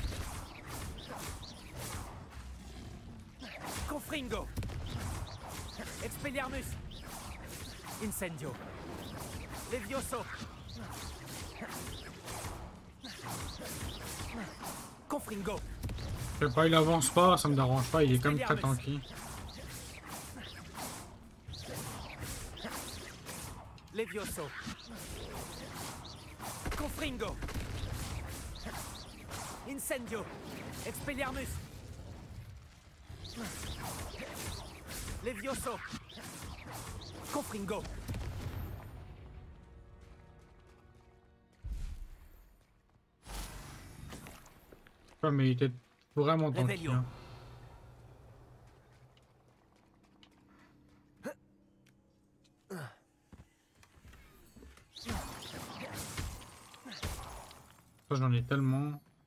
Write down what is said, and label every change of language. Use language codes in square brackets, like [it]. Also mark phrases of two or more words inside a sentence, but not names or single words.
[fr] Confringo. Expelliarmus. Incendio. Levioso. Confringo. Je sais pas, il avance pas, ça me dérange pas, il est comme très tanky. Levioso. Confringo. Incendio. Expelliarmus. Levioso. Confringo. Ouais, mais il était vraiment tanky. Hein. Ça, j'en ai tellement.